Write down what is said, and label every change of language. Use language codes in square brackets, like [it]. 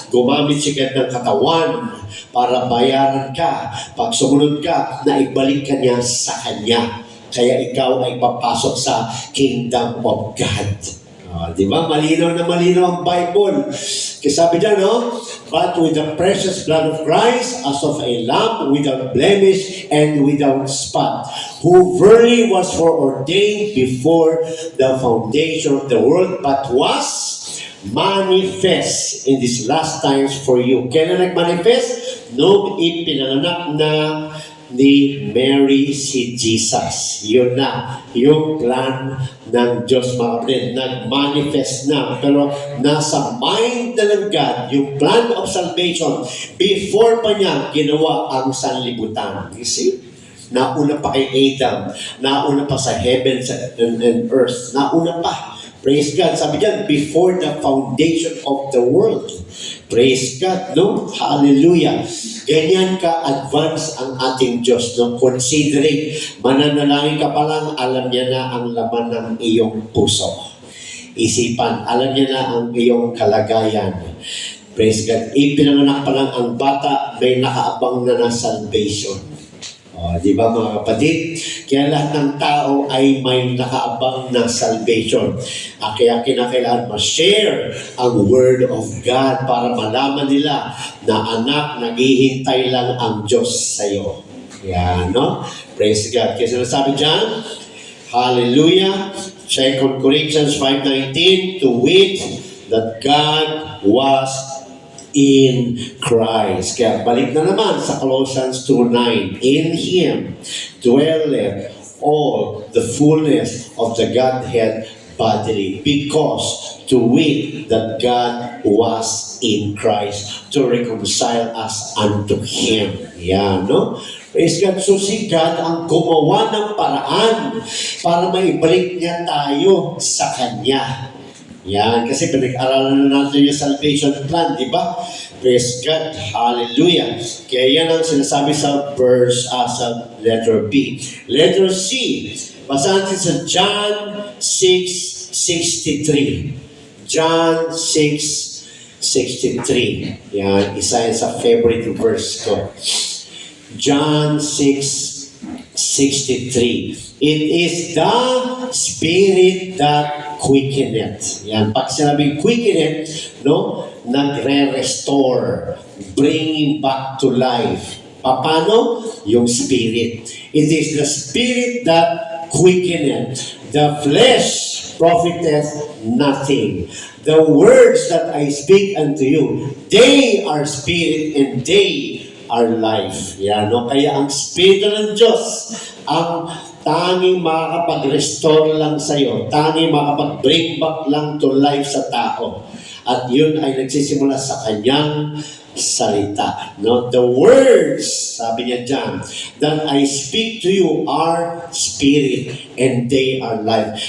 [tl] Gumamit siya ng katawan para bayaran ka. Pag sumunod ka, na ibalik ka niya sa Kanya. Kaya ikaw ay papasok sa Kingdom of God. Di ba? Malinaw na malinaw ang Bible. Kasi sabi dyan, no? [en] But with the precious blood of Christ, as of a lamb without blemish and without spot, who verily was foreordained before the foundation of the world, but was manifest in these last times for you. [tl] Kailan nag-manifest? Nung ipinanganak na ni Mary si Jesus. Yun na, yung plan ng Diyos, mga kapatid, nag-manifest na. Pero nasa mind na ng God, yung plan of salvation, before pa niya ginawa ang sanlibutan. [en] You see? [tl] Nauna pa kay Adam, nauna pa sa [en] heaven and earth, [tl] nauna pa. [en] Praise God. [tl] Sabi diyan, [en] before the foundation of the world. Praise God, no? Hallelujah. [tl] Ganyan ka-advance ang ating Diyos, no? Considering, mananalangin ka pa lang, alam niya na ang laman ng iyong puso. Isipan, alam niya na ang iyong kalagayan. [en] Praise God. [tl] Ipinanganak pa lang ang bata, may nakaabang na salvation. Di ba mga kapatid? Kaya lahat ng tao ay may nakaabang na salvation. Kaya kinakailangan ma-share ang Word of God para malaman nila na anak, naghihintay lang ang Diyos sa iyo. Yan, no? [en] Praise God. [tl] Kaya sinasabi dyan, [en] hallelujah, 2 Corinthians 5:19, to wit that God was in Christ. [tl] Kaya balik na naman sa [en] Colossians 2:9. In Him dwelleth all the fullness of the Godhead bodily, because to wit that God was in Christ to reconcile us unto Him. [tl] Yan, no? [en] Praise God. [tl] So si God ang gumawa ng paraan para maibalik niya tayo sa Kanya. Yan, kasi pinag-aralan na natin yung salvation plan, di ba? [en] Praise God. [tl] Hallelujah. Kaya yan ang sinasabi sa verse, sa letter B. Letter C, basahin natin sa John 6:63. John 6:63. Yan, isa yan sa favorite verse ko. John 6:63. [en] It is the Spirit that quickeneth. [tl] Yan, pag sinabing quickeneth, no, nagre-restore, [en] bringing back to life. [tl] Paano? Yung spirit. [en] It is the spirit that quickeneth. The flesh profiteth nothing. The words that I speak unto you, they are spirit and they are life. [tl] Yan, no? Kaya ang Espiritu ng Diyos, ang tanging makakapag-restore lang sa'yo, tanging makakapag-bring back lang to life sa tao. At yun ay nagsisimula sa kanyang salita. No? [en] The words, [tl] sabi niya dyan, [en] that I speak to you are spirit and they are life.